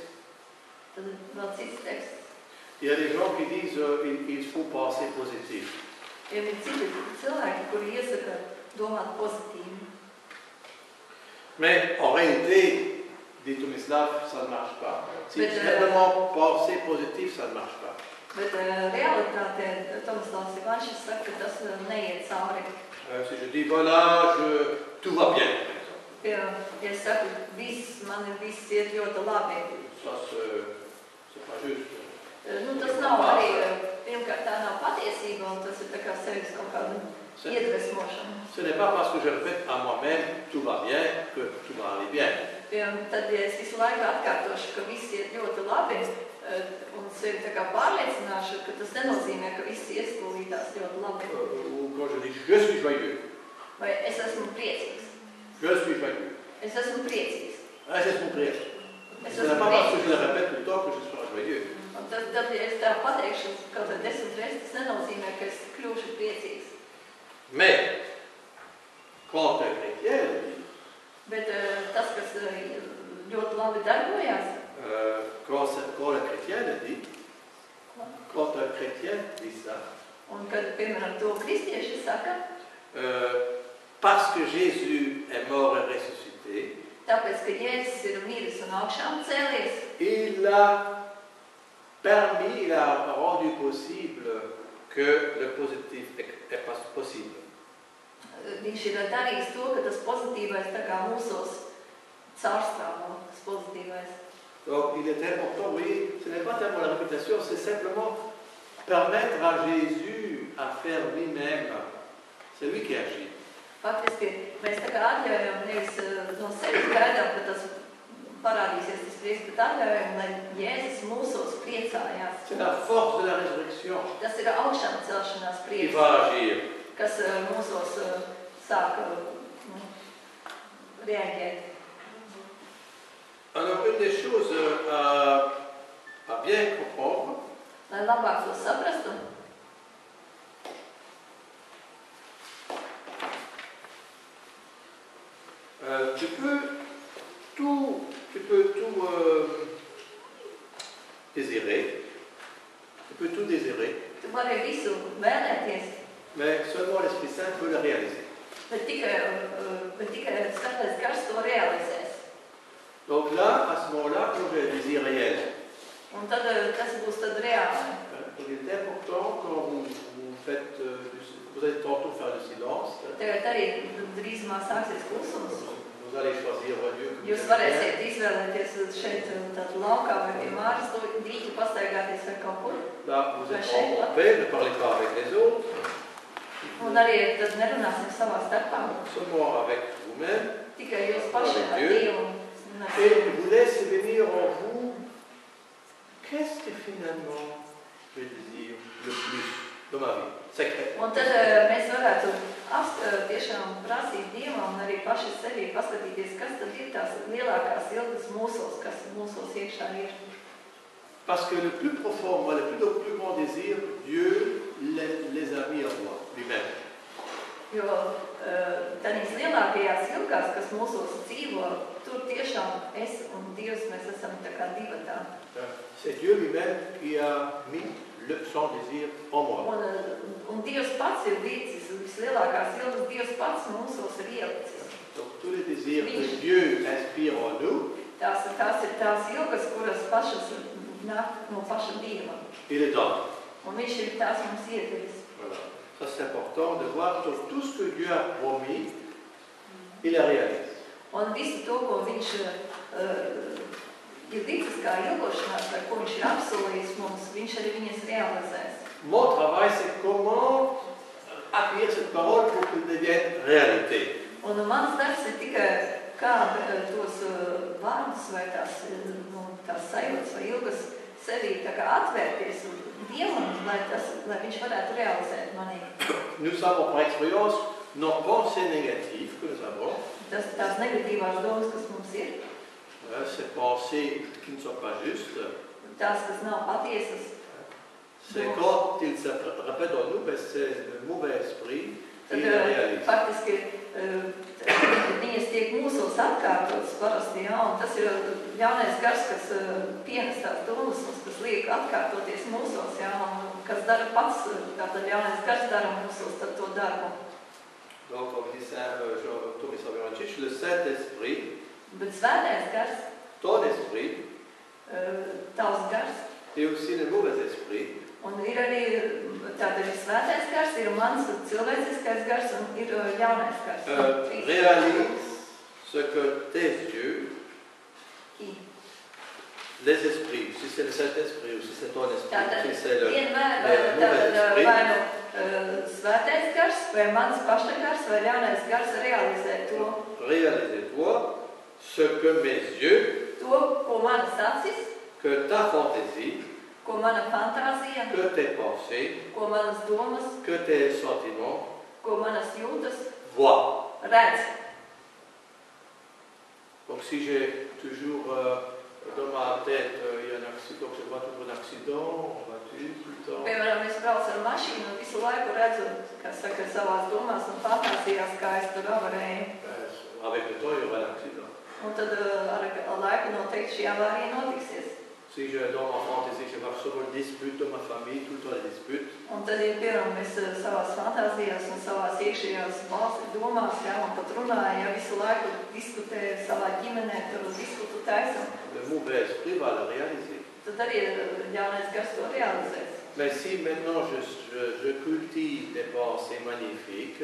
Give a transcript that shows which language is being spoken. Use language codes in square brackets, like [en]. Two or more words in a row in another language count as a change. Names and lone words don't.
[lv] tad vēl cits teksts. [fr] Il y a des gens qui disent il faut penser positif. [lv] Ir citi cilvēki, kuri iesaka domāt pozitīvi. [fr] Mais en réalité, dit Tomislav, ça ne marche pas. Si Mais simplement penser positif, ça ne marche pas. [lv] Bet realitātē Tomislavs Ivanšs saka, ka tas neiet cauri. [fr] Si je dis voilà, tout va bien, [lv] Ja es saku, man ir viss iet ļoti labi. [fr] ça c'est pas juste. [lv] Tas nav arī, pirmkārt, tā nav patiesība, un tas ir tā kā sevis kaut kāda iedvesmošana. [fr] Ce n'est pas parce que je répète à moi-même tout va bien que tout va aller bien. [lv] Tad, ja es visu laiku atkārtošu, ka viss iet ļoti labi, un sevi tā kā pārliecināšu, ka tas nenozīmē, ka viss iestūlītās ļoti labi. [fr] Ou quand je dis je suis joyeux, [lv] Vai es esmu priecīgs. [fr] je suis joyeux. [lv] Es esmu priecīgs. [fr] Ah, c'est mon prière. [lv] Es [fr] Ce n'est [lv] esmu [fr] pas parce que [lv] priecīgs. [fr] je le répète tout le temps que je serai joyeux. [lv] Un tad, ja es tā pateikšu kaut vai 10 reizes, tas nenozīmē, ka es kļūšu priecīgs. [fr] Mais, quand un chrétien le dit, [lv] Bet tas, kas ļoti labi darbojās, [fr] quand le chrétien le dit, quand un chrétien dit ça, [lv] un kad, piemēram, to kristieši saka, [fr] parce que Jésus est mort et ressuscité, [lv] tāpēc, ka Jēzus ir miris un augšām cēlies, [fr] il a permis, il a rendu possible que le positif est possible. [lv] viņš ir darījis to, ka tas pozitīvais tā kā mūsos caurstrāvo, tas pozitīvais. [fr] Donc il est important, vous voyez, ce n'est pas tellement la réputation, c'est simplement permettre à Jésus à faire lui-même. C'est lui qui agit. [lv] Faktiski mēs tā kā atļaujam nevis no sevis gaidām, ka tas parādīsies tas prieks, bet atļaujam, lai Jēzus mūsos priecājās. [fr] C'est la force de la résurrection [lv] Tas ir augšām celšanās [fr] qui [lv] prieks, [fr] va agir. [lv] kas mūsos sāk reaģēt. [fr] Alors une des choses à bien comprendre, [lv] Lai labāk to saprastu, [fr] tu peux tout désirer, [lv] tu vari visu vēlēties, [fr] mais seulement l'Esprit Saint peut le réaliser. [lv] bet tikai Svētais Gars to realizēs. [fr] Donc là, à ce moment-là, quand j'ai un désir réel, [lv] Un tad tas būs tad reāli. [fr] il est important quand vous allez tantôt faire le silence, [lv] Tagad arī drīzumā sāksies klusums. [fr] vous allez choisir un lieu que vous [lv] Jūs [fr] aimez [lv] varēsiet izvēlēties šeit tādu laukā vai pie mājas dīķi pastaigāties vai kaut kur. [fr] bien. Là, vous êtes en paix, ne parlez pas avec les autres, [lv] Un arī tad nerunāsim savā starpā. [fr] seulement avec vous-même, [lv] Tikai jūs paši ar [fr] Dieu. [lv] Dievu. [fr] et vous laissez venir en vous qu'est-ce que finalement je désire le plus dans ma vie, secrètement. [lv] Un tad mēs varētu tiešām prasīt Dievam un arī paši sevi paskatīties, kas tad ir tās lielākās ilgas mūsos, kas mūsos iekšā ir. [fr] Parce que le plus profond, moi, le plus grand désir, Dieu les a mis en moi, lui-même. [lv] Jo tādīs lielākajās ilgās, kas mūsos dzīvo, tur tiešām es un Dievs, mēs esam tā kā divatā. [fr] C'est Dieu lui-même qui a mis son désir en moi. [lv] Un Dievs pats ir līdzis, vislielākās ilgas Dievs pats mūsos ir ielicis. [fr] Donc tous les désirs que Dieu inspire en nous, [lv] Tās ir tās ilgas, kuras pašas nāk no paša Dieva. [fr] il les donne. [lv] Un viņš ir tās mums iedevis. [fr] Voilà. Ça c'est important de voir que tout ce que Dieu a promis, il a réalisé. [lv] Un visu to, ko viņš ir ticis kā ilgošanās, vai ko viņš ir apsolījis mums, viņš arī viņas realizēs. [fr] Mon travail, c'est comment accueillir cette parole pour qu'elle devienne réalité. [lv] Un mans darbs ir tikai kā tos vārdus vai tās sajūtas vai ilgas sevī tā kā atvērties Dievam, lai viņš varētu realizēt manī. [fr] Nous savons par expérience nos pensées négatives que nous avons. [lv] Tās negatīvās domas, kas mums ir, [fr] Ces pensées qui ne sont pas justes, [lv] tās, kas nav patiesas, [fr] c'est quand ils se répètent en nous, c'est le mauvais esprit qui [lv] tad [fr] les réalise. [lv] faktiski viņas tiek mūsos atkārtotas parasti, jā, un tas ir ļaunais gars, kas pienes tās domas, kas liek atkārtoties mūsos, jā, un kas dara pats, tātad ļaunais gars dara mūsos tad to darbu. [fr] Donc, comme dit Thomas Savirančič, le Saint-Esprit, [lv] Bet svētais gars, [fr] ton esprit, [lv] tavs gars, [fr] et aussi le mauvais esprit, [lv] un ir arī tātad ir svētais gars, ir mans cilvēciskais gars un ir ļaunais gars. [fr] réalise ce que tes yeux, Qui? les esprits, si c'est le Saint-Esprit ou si c'est ton esprit, [lv] Tātad [fr] si c'est le [lv] vienmēr [fr] mauvais esprit, [lv] vai nu svētais gars, vai mans paša gars, vai ļaunais gars realizē to, [fr] réalise-toi ce que mes yeux, [lv] ko manas acis, [fr] que ta fantaisie, [lv] ko mana fantāzija, [fr] que tes pensées, [lv] ko manas domas, [fr] que tes sentiments [lv] ko manas jūtas [fr] voient. [lv] redz. [fr] Donc si j'ai toujours dans ma tête, il y a un accident, je vois toujours un accident, en voiture, tout le temps. [lv] Piemēram, es braucu ar mašīnu un visu laiku redzu, kas saka, savās domās un fantāzijās, kā es tur avarēju. [fr] Avec le temps, il y aura un accident. [lv] Un tad ar laiku noteikti šī avārija notiksies. [fr] Si je dans ma fantaisie, je vois souvent une dispute dans ma famille, tout le temps des disputes. [lv] Un tad, ja piemēram, es savās fantāzijās un savās iekšējās domās, jā, un pat runāju, ja visu laiku diskutēju savā ģimenē, tur diskutu taisam, [fr] Le mauvais esprit va le réaliser. [lv] tad arī ļaunais gars to realizēs. [fr] Mais si maintenant je cultive des pensées magnifiques,